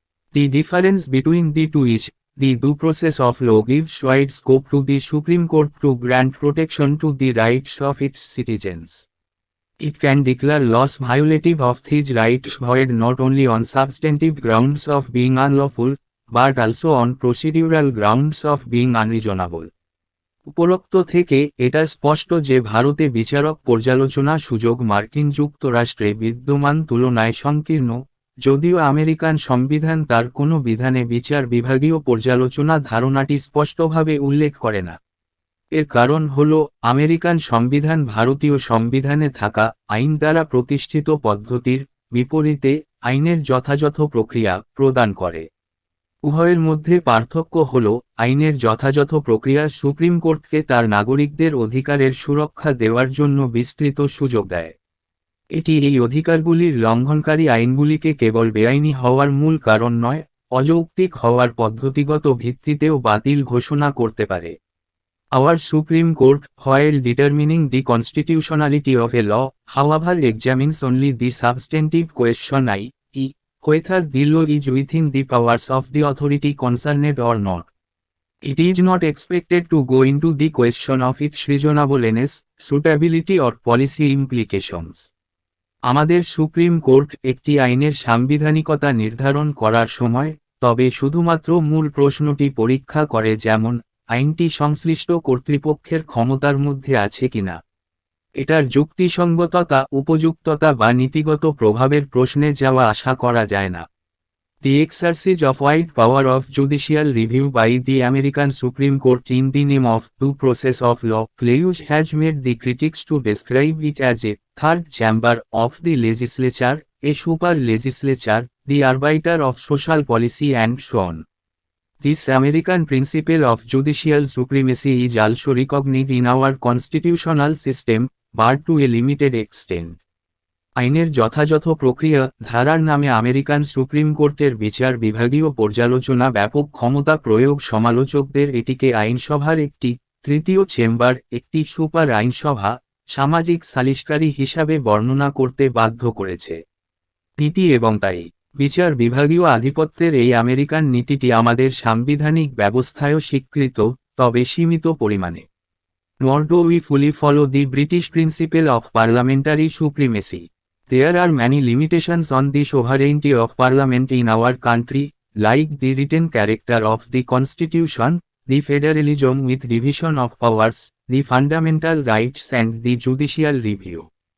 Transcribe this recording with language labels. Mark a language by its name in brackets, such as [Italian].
[English] The difference between the two is, the due process of law gives wide scope to the Supreme Court to grant protection to the rights of its citizens. It can declare laws violative of these rights void not only on substantive grounds of being unlawful, but also on procedural grounds of being unreasonable. [Bangla] উপরোক্ত থেকে এটা স্পষ্ট যে ভারতে বিচারক পর্যালোচনা সুযোগ মার্কিন যুক্তরাষ্ট্রে বিদ্যমান তুলনায় সংকীর্ণ, যদিও আমেরিকান সংবিধান তার কোনো বিধানে বিচার বিভাগীয় পর্যালোচনা ধারণাটি স্পষ্টভাবে উল্লেখ করে না। এর কারণ হল, আমেরিকান সংবিধান ভারতীয় সংবিধানে থাকা আইন দ্বারা প্রতিষ্ঠিত পদ্ধতির বিপরীতে আইনের যথাযথ প্রক্রিয়া প্রদান করে। উভয়ের মধ্যে পার্থক্য হল, আইনের যথাযথ প্রক্রিয়া সুপ্রিম কোর্টকে তার নাগরিকদের অধিকারের সুরক্ষা দেওয়ার জন্য বিস্তৃত সুযোগ দেয়। এটি এই অধিকারগুলির লঙ্ঘনকারী আইনগুলিকে কেবল বেআইনি হওয়ার মূল কারণ নয়, অযৌক্তিক হওয়ার পদ্ধতিগত ভিত্তিতেও বাতিল ঘোষণা করতে পারে। [English] Our Supreme Court, while determining the constitutionality of a law, however examines only the substantive question i.e., whether the law is within the powers of the authority concerned or not. It is not expected to go into the question of its reasonableness, suitability or policy implications. [Bangla] আমাদের supreme court একটি আইনের সাংবিধানিকতা নির্ধারণ করার সময় তবে শুধুমাত্র মূল প্রশ্নটি পরীক্ষা করে, যেমন আইনটি সংশ্লিষ্ট কর্তৃপক্ষের ক্ষমতার মধ্যে আছে কিনা, এটার যুক্তিসঙ্গততা, উপযুক্ততা বা নীতিগত প্রভাবের প্রশ্নে যাওয়া আশা করা যায় না। [English] The exercise of wide power of judicial review by the American Supreme Court in the name of due process of law clause has made the critics to describe it as a third chamber of the legislature, a super legislature, the arbiter of social policy and so on. This American principle of judicial supremacy is also recognized in our constitutional system, but to a limited extent. [Bangla] আইনের যথাযথ প্রক্রিয়া ধারার নামে American supreme কোর্টের বিচার বিভাগীয় পর্যালোচনা ব্যাপক ক্ষমতা প্রয়োগ সমালোচকদের এটিকে আইনসভার একটি তৃতীয় চেম্বার, একটি সুপার আইনসভা, সামাজিক সালিসকারী হিসাবে বর্ণনা করতে বাধ্য করেছে। নীতি এবং তাই বিচার বিভাগীয় আধিপত্যের এই আমেরিকান নীতিটি আমাদের সাংবিধানিক ব্যবস্থায়ও স্বীকৃত, তবে সীমিত পরিমাণে। [English] Nor do we fully follow the British principle of parliamentary supremacy. There are many limitations on the sovereignty of Parliament in our country, like the written character of the Constitution, the federalism with division of powers, the fundamental rights and the judicial review.